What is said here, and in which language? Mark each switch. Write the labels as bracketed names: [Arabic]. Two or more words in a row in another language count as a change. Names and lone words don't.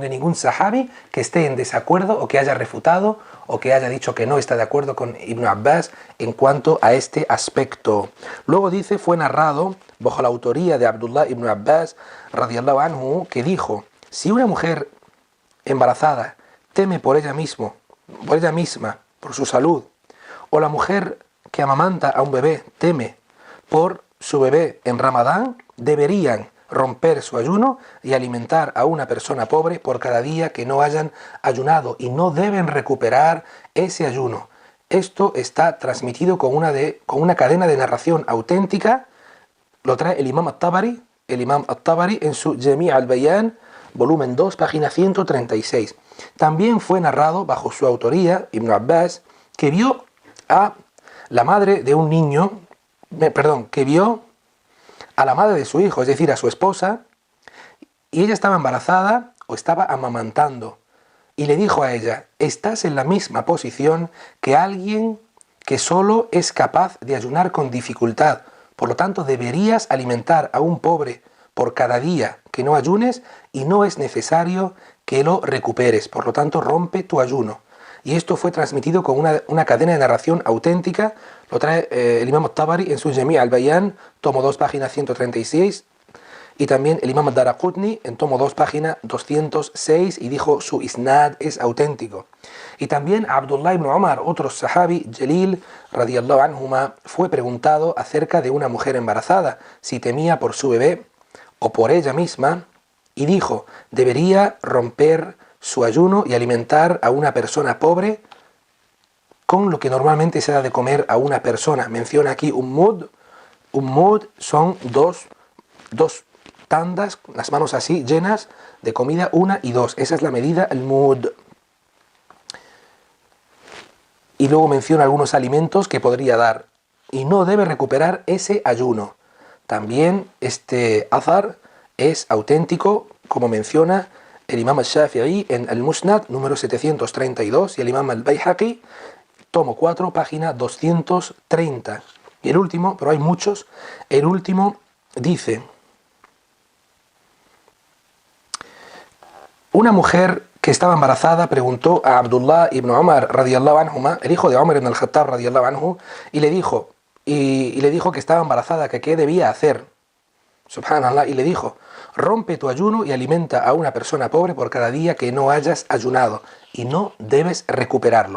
[Spanish] de ningún sahabi que esté en desacuerdo o que haya refutado o que haya dicho que no está de acuerdo con Ibn Abbas en cuanto a este aspecto. Luego dice, fue narrado bajo la autoría de Abdullah ibn Abbas, [Arabic] رضي الله عنه, [Spanish] que dijo: si una mujer embarazada teme por ella misma, por su salud, o la mujer que amamanta a un bebé teme por su bebé en Ramadán, deberían romper su ayuno y alimentar a una persona pobre por cada día que no hayan ayunado, y no deben recuperar ese ayuno. Esto está transmitido con una cadena de narración auténtica. Lo trae el Imam al-Tabari en su Jami' al-Bayan, volumen 2, página 136. También fue narrado bajo su autoría, Ibn Abbas, que vio a la madre de un niño, que vio a la madre de su hijo, es decir, a su esposa, y ella estaba embarazada o estaba amamantando, y le dijo a ella: estás en la misma posición que alguien que solo es capaz de ayunar con dificultad, Por lo tanto, deberías alimentar a un pobre por cada día que no ayunes y no es necesario que lo recuperes. Por lo tanto, rompe tu ayuno. Y esto fue transmitido con una cadena de narración auténtica. Lo trae el Imam al-Tabari en su Jami' al-Bayan, tomo 2, página 136. Y también el Imam al-Daraqutni en tomo 2, página 206, y dijo su isnad es auténtico. Y también Abdullah ibn Umar, otro sahabi, Jalil, [Arabic] رضي الله عنهما, [Spanish] fue preguntado acerca de una mujer embarazada, si temía por su bebé o por ella misma, y dijo, debería romper su ayuno y alimentar a una persona pobre con lo que normalmente se da de comer a una persona. Menciona aquí un mud. Un mud son dos tandas, las manos así, llenas de comida, 1 y 2. Esa es la medida, el mud. Y luego menciona algunos alimentos que podría dar. Y no debe recuperar ese ayuno. También este azar es auténtico, como menciona el Imam al-Shafi'i en al-Musnad, número 732, y el Imam al-Bayhaqi, tomo 4, página 230. Y el último, pero hay muchos, el último dice: una mujer que estaba embarazada preguntó a Abdullah ibn Umar [Arabic] رضي الله عنهما, [Spanish] el hijo de Umar ibn al-Khattab [Arabic] رضي الله عنه, [Spanish] y le dijo que estaba embarazada, que qué debía hacer. Subhanallah, y le dijo: rompe tu ayuno y alimenta a una persona pobre por cada día que no hayas ayunado, y no debes recuperarlo.